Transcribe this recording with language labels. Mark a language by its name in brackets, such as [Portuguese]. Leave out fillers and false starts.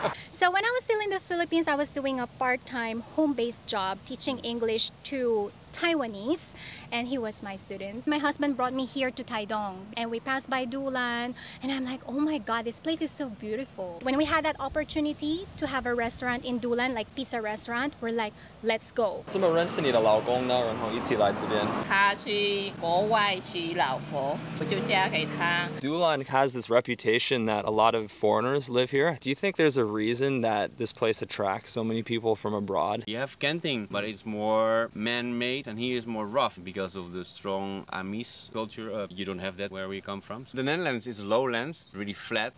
[English] So when I was still in the Philippines, I was doing a part-time home-based job teaching English to Taiwanese, and he was my student. My husband brought me here to Taidong, and we passed by Dulan, and I'm like, oh my god, this place is so beautiful. When we had that opportunity to have a restaurant in Dulan, like pizza restaurant, we're like, let's go. [Chinese] 怎么认识你的老公呢？然后一起来这边。他去国外娶老婆，我就嫁给他。 [English] Dulan has this reputation that a lot of foreigners live here. Do you think there's a reason that this place attracts so many people from abroad? You have Genting, but it's more man-made, and here is more rough because of the strong Amis culture. You don't have that where we come from. So the Netherlands is lowlands, really flat.